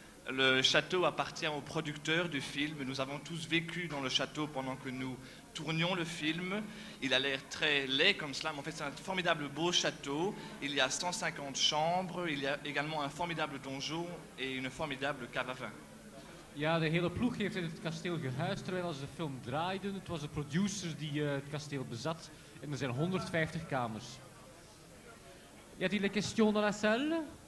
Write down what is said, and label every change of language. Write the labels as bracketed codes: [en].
[fr] Le château appartient au producteur du film. Nous avons tous vécu dans le château pendant que nous tournions le film. Il a l'air très laid comme cela, mais en fait c'est un formidable beau château. Il y a 150 chambres, il y a également un formidable donjon et une formidable cave à vin. [nl] Ja, de hele ploeg heeft in het kasteel gehuisd terwijl ze de film draaiden. Het was de producer die het kasteel bezat en er zijn 150 kamers. [fr] Y a-t-il des questions dans la salle?